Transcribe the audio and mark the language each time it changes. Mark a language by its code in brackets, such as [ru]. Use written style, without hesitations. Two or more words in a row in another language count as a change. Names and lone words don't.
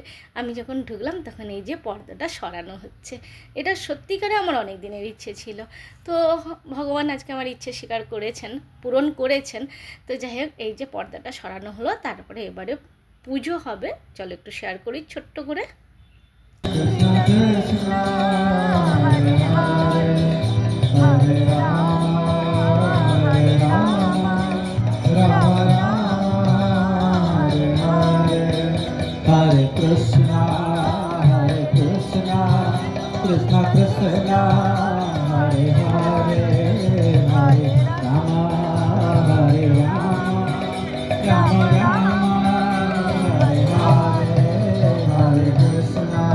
[bn] আমি যখন ঢুকলাম তখন এই যে পর্দাটা সরানো হচ্ছে, এটা সত্যিকারে আমার অনেক দিনের ইচ্ছে ছিল। তো ভগবান আজকে আমার ইচ্ছে স্বীকার করেছেন, পূরণ করেছেন। তো যাই হোক, এই যে পর্দাটা সরানো হলো, তারপরে এবারে পুজো হবে। চলো একটু শেয়ার করি ছোট্ট করে। [sa] কৃষ্ণ কৃষ্ণ হরে হরে হরে রাম হরে রাম রাম রাম হরে হরে হরে কৃষ্ণ কৃষ্ণ কৃষ্ণ হরে হরে হরে রাম হরে রাম রাম রাম হরে হরে হরে কৃষ্ণ